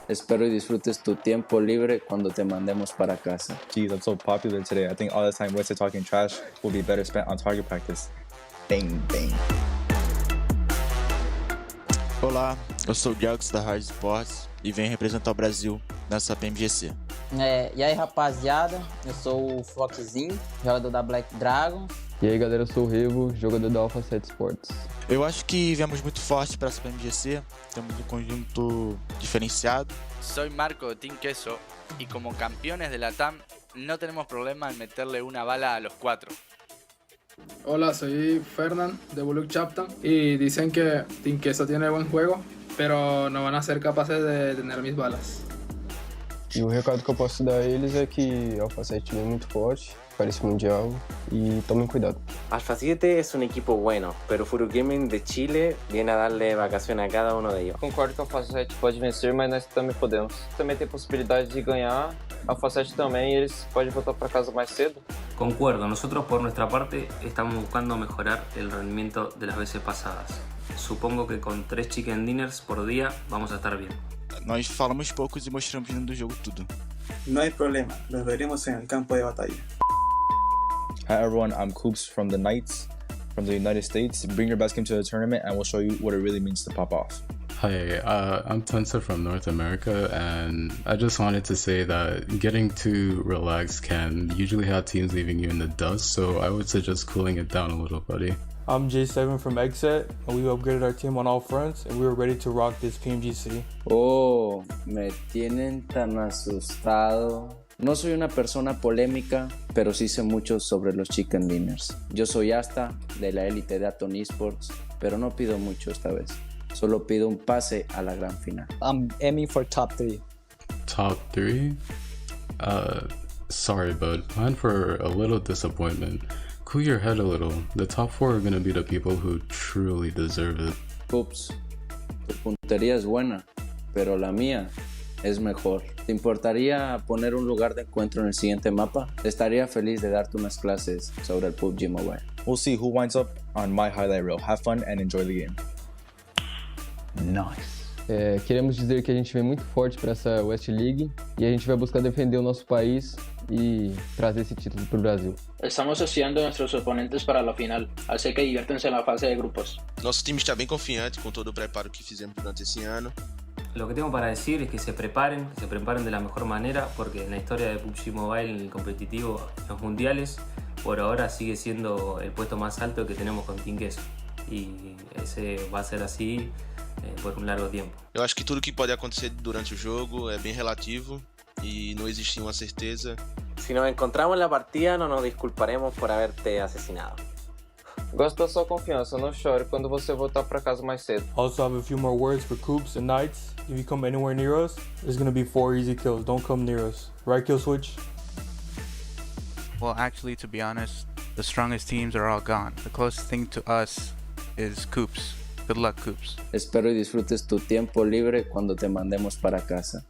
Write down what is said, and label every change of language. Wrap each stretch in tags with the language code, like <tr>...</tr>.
<es>Espero y disfrutes tu tiempo libre cuando te mandemos para casa.</es> <en>Jeez, I'm so popular today. I think all this time wasted talking trash will be better spent on target practice. Bang, bang.</en> <pt>Olá, eu sou o Jax da Hard Sports e venho representar o Brasil nessa PMGC. E aí, rapaziada, eu sou o Foxzinho, jogador da Black Dragon. E aí, galera, eu sou o Revo, jogador da Alpha 7 Sports. Eu acho que viemos muito forte para essa PMGC, temos um conjunto diferenciado.</pt> <es>Soy Marco de Team Queso y como campeones de la TAM no tenemos problema en meterle una bala a los 4. Hola, soy Fernand de Bullock Chapter y dicen que Team Queso tiene buen juego, pero no van a ser capaces de tener mis balas.</es> <pt>E o recado que eu posso dar a eles é que a Alpha 7 é muito forte para esse mundial y tomem cuidado.</pt> <es>Alpha 7 es un equipo bueno, pero Furu Gaming de Chile viene a darle vacaciones a cada uno de ellos.</es> <pt>Concordo que a Alpha 7 pode vencer, mas nós também podemos. Também tem possibilidade de ganhar. A Alpha 7 também, e eles podem voltar para casa mais cedo.</pt> <es>Concuerdo, nosotros por nuestra parte estamos buscando mejorar el rendimiento de las veces pasadas. Supongo que con 3 chicken dinners por día vamos a estar bien.</es> <pt>Nós falamos poucos e mostramos dentro do jogo tudo.</pt> <es>No hay problema, los veremos en el campo de batalla.</es> <en>Hi everyone, I'm Coops from the Knights from the United States. Bring your best game to the tournament and we'll show you what it really means to pop off. Hi, I'm Tensa from North America, and I just wanted to say that getting too relaxed can usually have teams leaving you in the dust, so I would suggest cooling it down a little, buddy. I'm J7 from Exet, and we upgraded our team on all fronts, and we were ready to rock this PMGC.</en> <es>Oh, me tienen tan asustado. No soy una persona polémica, pero sí sé mucho sobre los chicken dinners. Yo soy Asta, de la élite de Aton Esports, pero no pido mucho esta vez. Solo pido un pase a la gran final.</es> <en>I'm aiming for top 3. Top 3? Sorry, bud. Plan for a little disappointment. Cool your head a little. The top 4 are gonna be the people who truly deserve it.</en> <es>Oops, tu puntería es buena, pero la mía es mejor. ¿Te importaría poner un lugar de encuentro en el siguiente mapa? Estaría feliz de darte unas clases sobre el PUBG Mobile.</es> <en>We'll see who winds up on my highlight reel. Have fun and enjoy the game. Nice.</en> <pt>Queremos dizer que a gente vem muito forte para essa West League e a gente vai buscar defender o nosso país y trazer</pt> <es>ese título para el</es> <pt>Brasil.</pt> <es>Estamos estudiando nuestros oponentes para la final, así que diviértanse en la fase de grupos.</es> <pt>Nosso time está bem confiante com todo o preparo que fizemos durante esse ano.</pt> <es>Lo que tengo para decir es que se preparen de la mejor manera, porque en la historia de PUBG Mobile, en el competitivo, en los mundiales, por ahora sigue siendo el puesto más alto que tenemos con Team Queso. Y ese va a ser así por</es> <pt>um largo tempo. Eu acho que tudo que pode acontecer durante o jogo é bem relativo e não existe uma certeza.</pt> <es>Si nos encontramos en la partida, no nos disculparemos por haberte asesinado.</es> <pt>Gosto da sua confiança, não chore quando você voltar para casa mais cedo.</pt> <en>Also have a few more words for Coops and Knights. If you come anywhere near us, there's gonna be 4 easy kills. Don't come near us. Right, Kill Switch? Well, actually, to be honest, the strongest teams are all gone. The closest thing to us is Coops. Good luck, Coops.</en> <es>Espero y disfrutes tu tiempo libre cuando te mandemos para casa.</es>